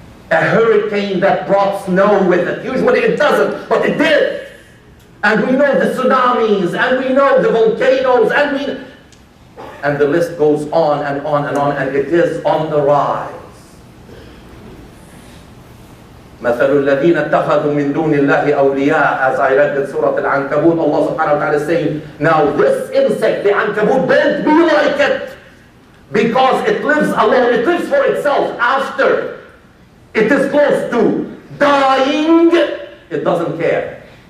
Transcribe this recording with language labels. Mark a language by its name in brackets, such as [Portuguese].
[English] A hurricane that brought snow with it. Usually it doesn't, but it did. And we know the tsunamis, and we know the volcanoes, and the list goes on and on and on, and it is on the rise. [Arabic] مثل الذين اتخذوا من دون الله أولياء. [English] As I read in Surah Al-Ankabut, Allah subhanahu wa ta'ala is saying, now this insect, the Ankabut, don't be like it, because it lives alone, it lives for itself. After it is close to dying, it doesn't care.